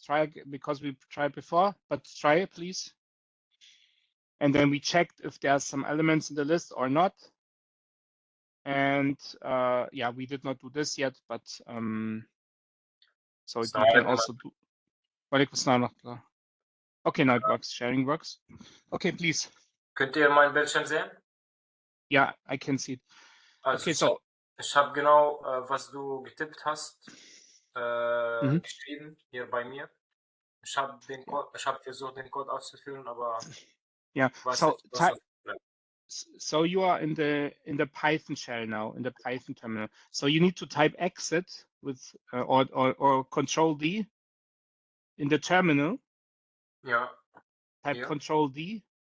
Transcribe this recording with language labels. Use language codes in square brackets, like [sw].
[en] Try, because we tried before, but try it, please. And then we checked if there's some elements in the list or not. And yeah, we did not do this yet, but so you can also do. Okay, now it works. Sharing works. Okay, please. [de] Könnt ihr mein Bildschirm sehen? [en] Yeah, I can see it. [de] Also [en] Okay, so. [de] Ich habe genau, was du getippt hast, geschrieben hier bei mir. Ich habe versucht, den Code auszuführen, aber [en] yeah. So was so you are in the Python shell now, in the Python terminal. So you need to type exit with or Control D in the terminal. Yeah. Type Yeah. Control D.